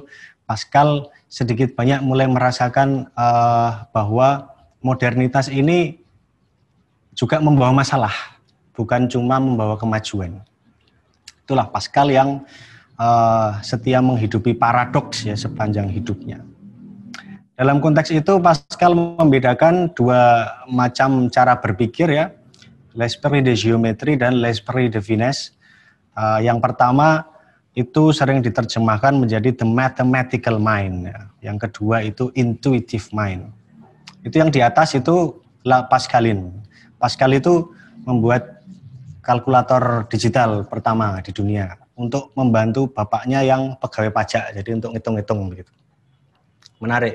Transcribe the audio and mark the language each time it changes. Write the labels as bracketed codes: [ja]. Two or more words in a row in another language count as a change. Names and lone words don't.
[id] Pascal sedikit banyak mulai merasakan bahwa modernitas ini juga membawa masalah, bukan cuma membawa kemajuan. Itulah Pascal yang setia menghidupi paradoks ya sepanjang hidupnya. Dalam konteks itu Pascal membedakan dua macam cara berpikir ya, [fr] l'esprit de géométrie dan l'esprit de finesse. [id] Yang pertama itu sering diterjemahkan menjadi [en] the mathematical mind. [id] Ya. Yang kedua itu [en] intuitive mind. [id] Itu yang di atas itu La Pascaline. Pascal itu membuat kalkulator digital pertama di dunia untuk membantu bapaknya yang pegawai pajak, jadi untuk ngitung-ngitung begitu. Menarik.